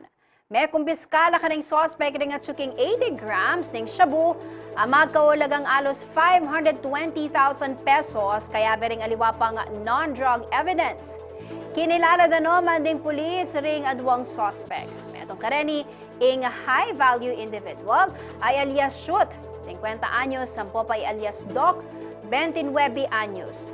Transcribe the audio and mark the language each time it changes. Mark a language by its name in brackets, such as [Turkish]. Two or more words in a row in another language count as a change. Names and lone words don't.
[Pampanga] May kumpiskala ka ng suspect ring at suking 80 grams ning shabu, magkaulagang alos 520,000 pesos kaya bering aliwapang [English] non-drug evidence. [Pampanga] Kinilala na naman ding pulis ring adwang suspect. Metong kareni ing [English] high-value individual [Pampanga] ay alias Shoot, 50 anyos, Sampopay alias Doc, 29 anyos.